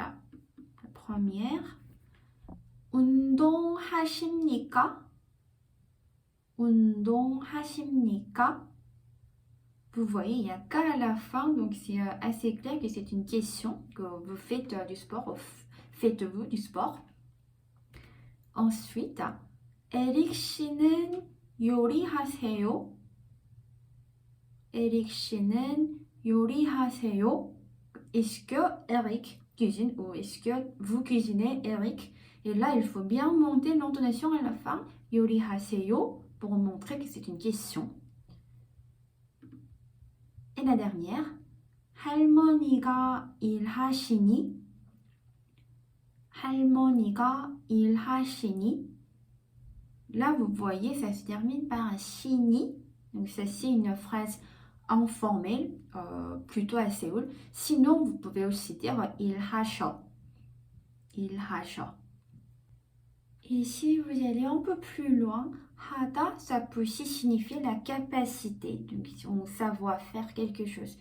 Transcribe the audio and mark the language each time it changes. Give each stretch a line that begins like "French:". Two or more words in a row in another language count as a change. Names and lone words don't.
French: La première,
Korean: 운동하십니까? 운동하십니까?
French: Vous voyez, il n'y a qu'à la fin, donc c'est assez clair que c'est une question, que vous faites du sport, faites-vous du sport. Ensuite,
Korean: 에릭 씨는 요리하세요? 에릭 씨는 요리하세요?
French: Est-ce que Eric cuisine ou est-ce que vous cuisinez, Eric? Et là, il faut bien monter l'intonation à la fin, 요리하세요, pour montrer que c'est une question. Et la dernière,
Korean: 할머니가 일하시니? 할머니가 일하시니?
French: Là, vous voyez, ça se termine par un 시니. Donc, ça, c'est une phrase informelle, plutôt à Séoul. Sinon, vous pouvez aussi dire
Korean: 일하셔. 일하셔.
French: Et si vous allez un peu plus loin, 하다, ça peut aussi signifier la capacité, donc on savoir faire quelque chose.